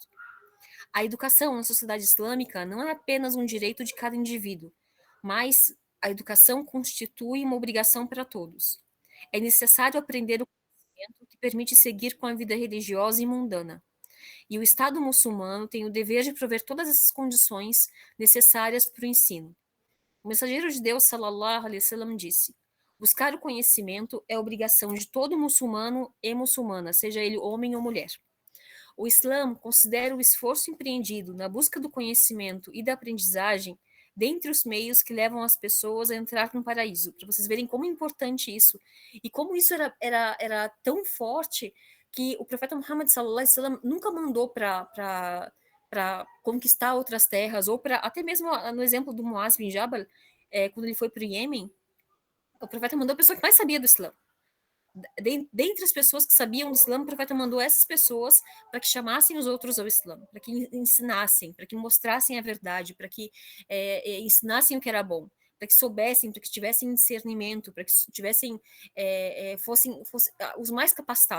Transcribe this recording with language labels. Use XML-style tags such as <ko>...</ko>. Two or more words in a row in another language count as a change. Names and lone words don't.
<pt>A educação na sociedade islâmica não é apenas um direito de cada indivíduo, mas a educação constitui uma obrigação para todos. É necessário aprender o conhecimento que permite seguir com a vida religiosa e mundana. E o Estado muçulmano tem o dever de prover todas essas condições necessárias para o ensino. O mensageiro de Deus,</pt> <ar>صلى الله عليه وسلم,</ar> <pt>disse: buscar o conhecimento é obrigação de todo muçulmano e muçulmana, seja ele homem ou mulher. O Islã considera o esforço empreendido na busca do conhecimento e da aprendizagem dentre os meios que levam as pessoas a entrar no paraíso, para vocês verem como é importante isso, e como isso era tão forte que o profeta Muhammad</pt> <ar>صلى الله عليه وسلم</ar> <pt>nunca mandou para conquistar outras terras, ou para, até mesmo no exemplo do Muaz bin Jabal, quando ele foi para o Iêmen, o profeta mandou a pessoa que mais sabia do Islã. Dentre as pessoas que sabiam do Islã, o profeta mandou essas pessoas para que chamassem os outros ao Islã, para que ensinassem, para que mostrassem a verdade, para que ensinassem o que era bom, para que soubessem, para que tivessem discernimento, para que tivessem fossem os mais capacitados.</pt>